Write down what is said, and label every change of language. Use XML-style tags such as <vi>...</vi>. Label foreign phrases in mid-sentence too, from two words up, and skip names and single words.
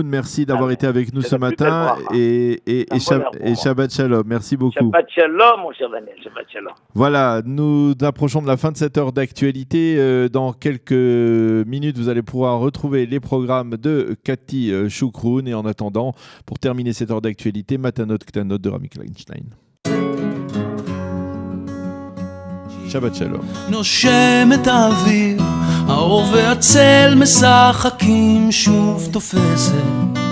<fr>Merci d'avoir été avec nous ce matin et</fr> <he>שבת שלום.</he> <fr>Merci beaucoup.</fr> <he>שבת שלום,</he> <fr>mon cher Daniel,</fr> <he>שבת שלום.</he> <fr>Voilà, nous approchons de la fin de cette heure d'actualité. Dans quelques minutes, vous allez pouvoir retrouver les programmes de Cathy Choukroun. Et en attendant, pour terminer cette heure d'actualité, Matanot Ktanot de Rami Kleinstein.</fr> <he>שבת שלום. נושם את האוויר, האור והצל משחקים, שוב תופסת</he>